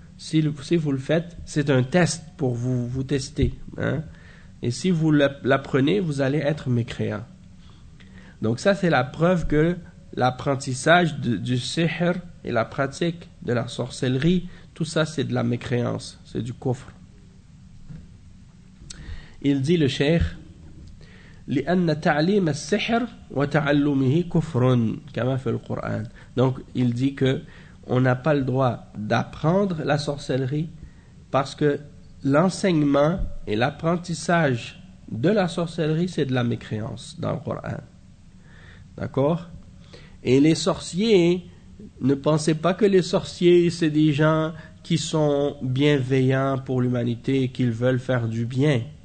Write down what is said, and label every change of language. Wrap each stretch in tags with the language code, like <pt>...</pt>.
<fr>Si vous le faites, c'est un test pour vous tester. Hein? Et si vous l'apprenez, vous allez être mécréant. Donc ça, c'est la preuve que l'apprentissage du sihr et la pratique de la sorcellerie, tout ça, c'est de la mécréance, c'est du kufr. Il dit le cheikh,</fr> <ar>لأن تعليم السحر وتعلمه كفر كما في القرآن.</ar> <fr>Donc il dit que on n'a pas le droit d'apprendre la sorcellerie parce que l'enseignement et l'apprentissage de la sorcellerie, c'est de la mécréance dans le Coran. D'accord? Et les sorciers, ne pensez pas que les sorciers, c'est des gens qui sont bienveillants pour l'humanité et qu'ils veulent faire du bien.</fr>